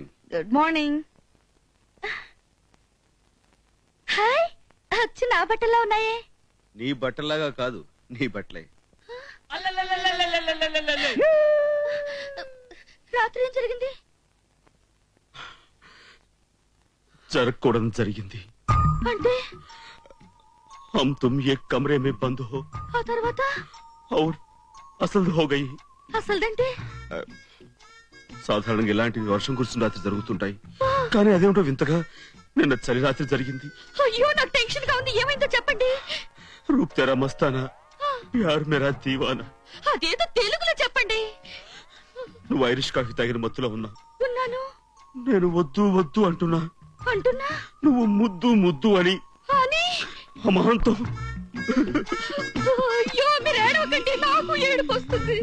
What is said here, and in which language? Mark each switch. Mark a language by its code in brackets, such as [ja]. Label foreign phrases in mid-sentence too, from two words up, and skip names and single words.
[en] Good morning. [te] హాయ్, వచ్చి నా బట్టల్లో ఉన్నాయే. నీ బట్టలాగా కాదు, నీ బట్టలే. రాత్రి ఏం జరిగింది? జరగకూడదు జరిగింది. అంటే [hi] हम तुम एक कमरे में बंद हो [te] ఆ తర్వాత [hi] और असल हो गई. [te] అసలుదంటే సాధారణంగా ఇలాంటి వర్షం కురిసిన రాత్రి జరుగుతుంటాయి, కానీ అదేమిటో వింతగా నిన్న చలి రాత్రి జరిగింది. అయ్యో, నాకు టెన్షన్ గా ఉంది. ఏమైందో చెప్పండి. [hi] रूप तेरा मस्ताना, प्यार मेरा दीवाना. [te] అదేదో తెలుగులో చెప్పండి. నువ్వు ఐరిష్ కాఫీ తాగిన మత్తులో ఉన్నా. ఉన్నాను. నేను వద్దు వద్దు అంటున్నా. అంటున్నా. నువ్వు ముద్దు ముద్దు అని అని అమాంతం. అయ్యో, మీరు ఏడవకండి, నాకు ఏడుపు వస్తుంది.